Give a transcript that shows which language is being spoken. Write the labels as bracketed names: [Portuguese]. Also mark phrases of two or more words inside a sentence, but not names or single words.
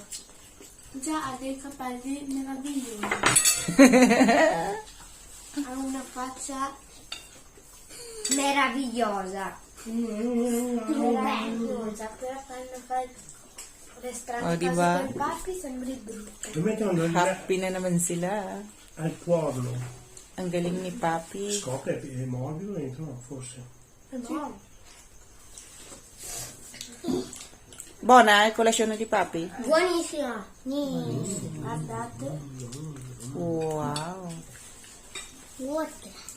[Italian] Già ha dei capelli meravigliosi. Ha una faccia meravigliosa. Meravigliosa. Però quando fa le strane diba? cose del papi sembri brutto. Lo mettono [Filipino] Happy na naman sila. [Italian] al tuorlo. [Filipino] Ang galing ni Papi. [Italian] Scopre, è morbido dentro, forse. È buono. Buona il colazione di Papi? Buonissima. Guardate. Wow. Guarda.